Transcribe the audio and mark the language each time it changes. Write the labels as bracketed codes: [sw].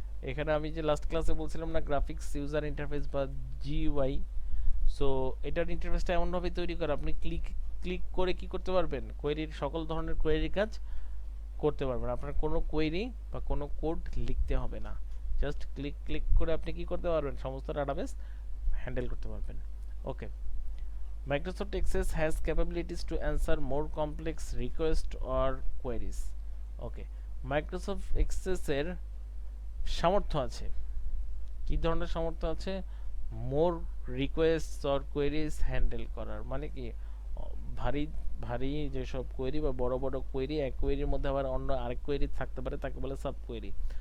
[bn] এখানে আমি যে লাস্ট ক্লাসে বলছিলাম না, গ্রাফিক্স ইউজার ইন্টারফেস বা জিইউআই, সো এটার ইন্টারফেসটা এমনভাবে তৈরি করা, আপনি ক্লিক ক্লিক করে কি করতে পারবেন, কোয়েরির সকল ধরনের কোয়েরি কাজ করতে পারবেন। আপনার কোনো কোয়েরি বা কোনো কোড লিখতে হবে না, জাস্ট ক্লিক ক্লিক করে আপনি কি করতে পারবেন, সমস্ত ডাটাবেস হ্যান্ডেল করতে পারবেন। [en] Okay, Microsoft Access has capabilities to answer more complex requests or queries. [bn] Okay, Microsoft Access এর সামর্থ্য আছে, কি ধরনের সামর্থ্য আছে? [en] more request or queries [bn] হ্যান্ডেল করার, মানে কি ভারী ভারী যেসব কোয়েরি বা বড় বড় কোয়েরি, এক কোয়েরির মধ্যে আবার অন্য আরেক কোয়েরি থাকতে পারে, তাকে বলে সাব কোয়েরি।